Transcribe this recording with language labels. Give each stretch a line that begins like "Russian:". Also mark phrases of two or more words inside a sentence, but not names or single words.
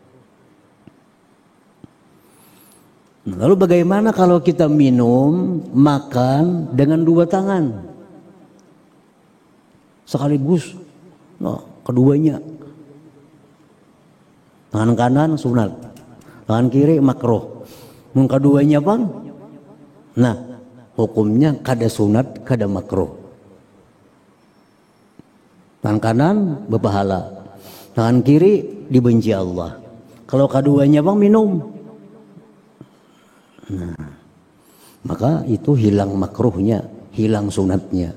Indonesian: Lalu bagaimana kalau kita minum, makan dengan dua tangan? Sekaligus. Nah, keduanya. Tangan kanan sunat, tangan kiri makruh.
Banjar: Mun keduanya bang, nah hukumnya kada sunat, kada makruh.
Indonesian: Tangan kanan berpahala, tangan kiri dibenci Allah. Kalau keduanya bang minum, nah maka itu hilang makruhnya, hilang sunatnya.